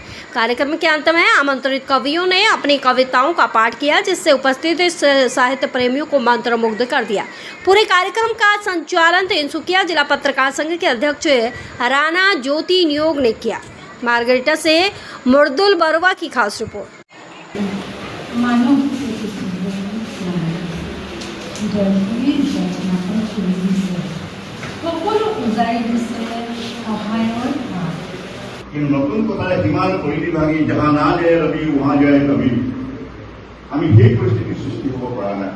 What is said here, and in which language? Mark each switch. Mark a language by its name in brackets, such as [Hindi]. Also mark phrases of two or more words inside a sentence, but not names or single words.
[Hindi] कार्यक्रम के अंत में आमंत्रित कवियों ने अपनी कविताओं का पाठ किया, जिससे उपस्थित साहित्य प्रेमियों को मंत्रमुग्ध कर दिया। पूरे कार्यक्रम का संचालन तिनसुकिया जिला पत्रकार संघ के अध्यक्ष राणा ज्योति नियोग ने किया। मार्गरीटा से मुर्दुल बरुआ की खास रिपोर्ट। [Assamese] নতুন কথাৰে যিমান পৰিধি ভাঙি [Hindi] जहाँ ना जाय रवि उहाँ जाय कवि, [Assamese] আমি সেই পৰিস্থিতিৰ সৃষ্টি হ'ব পৰা নাই।